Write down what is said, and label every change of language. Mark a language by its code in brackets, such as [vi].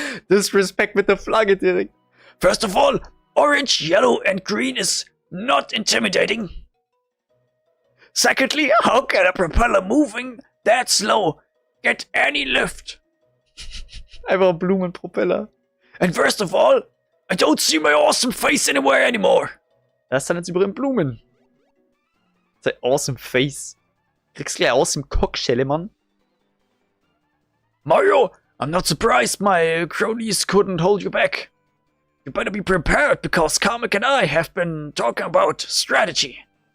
[de] Disrespect mit der Flagge direkt. [en] First of all, orange, yellow and green is not intimidating. Secondly, how can a propeller moving that slow get any lift? [de] Einfach ein Blumenpropeller. [en] And first of all, I don't see my awesome face anywhere anymore. [de] Das ist dann jetzt über den Blumen. Sein [en] awesome face. [de] Kriegst gleich aus dem Cockschelle, Mann. [en] Mario, I'm not surprised my cronies couldn't hold you back. You better be prepared because Kamek and I have been talking about strategy.